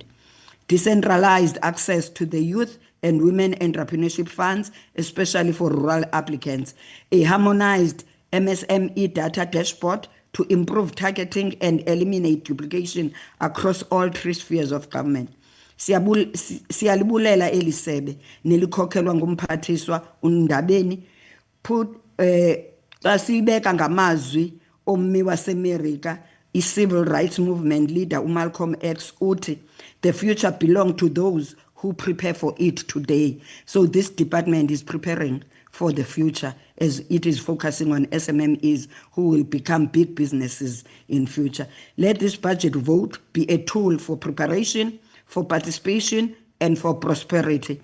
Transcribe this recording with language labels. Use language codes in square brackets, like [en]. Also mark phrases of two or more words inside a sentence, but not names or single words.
[en] Decentralized access to the youth and women entrepreneurship funds, especially for rural applicants. A harmonized MSME data dashboard to improve targeting and eliminate duplication across all 3 spheres of government. [xh] Siyalibulela elisebe nelikhokhelwa ngumphathiswa uNdabeni xa sibeka ngamazwi ommi waseMerika i- [en] civil rights movement leader [xh] uMalcolm X uthi [en] the future belongs to those who prepare for it today. So this department is preparing for the future as it is focusing on SMMEs who will become big businesses in future. Let this budget vote be a tool for preparation, for participation, and for prosperity.